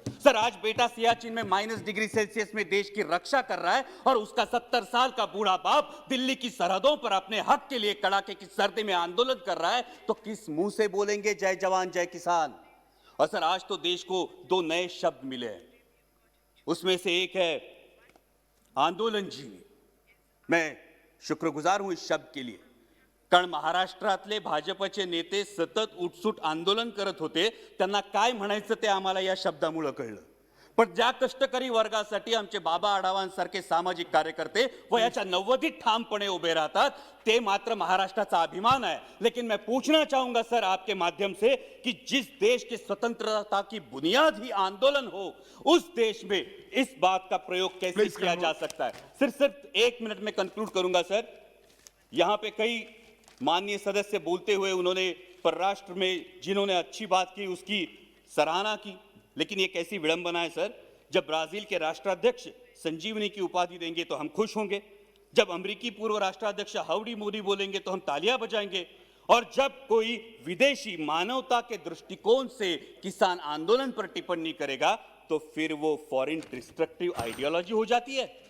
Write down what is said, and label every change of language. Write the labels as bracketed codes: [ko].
[hi] Sir, आज बेटा सियाचिन में -डिग्री सेल्सियस में देश की रक्षा कर रहा है और उसका 70 साल का बूढ़ा बाप दिल्ली की सरहदों पर अपने हक के लिए कड़ाके की सर्दी में आंदोलन कर रहा है, तो किस मुंह से बोलेंगे जय जवान जय किसान? और सर, आज तो देश को 2 नए शब्द मिले हैं, उसमें से एक है आंदोलन जीवी। मैं शुक्रगुजार हूं इस शब्द के लिए, [mr] कारण महाराष्ट्रातले भाजपचे नेते सतत उठसूट आंदोलन करत होते, त्यांना काय म्हणायचं ते आम्हाला या शब्दामुळे कळलं। पण ज्या कष्टकरी वर्गासाठी आमचे बाबा आढावांसारखे सामाजिक कार्यकर्ते वयाच्या 90 ठामपणे उभे राहतात, ते मात्र महाराष्ट्राचा अभिमान है। [hi] लेकिन मैं पूछना चाहूंगा सर आपके माध्यम से कि जिस देश की स्वतंत्रता की बुनियाद ही आंदोलन हो, उस देश में इस बात का प्रयोग कैसे [en] Please [hi] किया जा सकता है? सिर्फ 1 मिनट में कंक्लूड करूंगा सर। यहां पे कई माननीय सदस्य बोलते हुए उन्होंने परराष्ट्र में जिन्होंने अच्छी बात की उसकी सराहना की, लेकिन ये कैसी विडंबना है सर, जब ब्राजील के राष्ट्राध्यक्ष संजीवनी की उपाधि देंगे तो हम खुश होंगे, जब अमेरिकी पूर्व राष्ट्राध्यक्ष हाउडी मोदी बोलेंगे तो हम तालियां बजाएंगे, और जब कोई विदेशी मानवता के दृष्टिकोण से किसान आंदोलन पर टिप्पणी करेगा तो फिर वो फॉरेन डिस्ट्रक्टिव आइडियोलॉजी हो जाती है।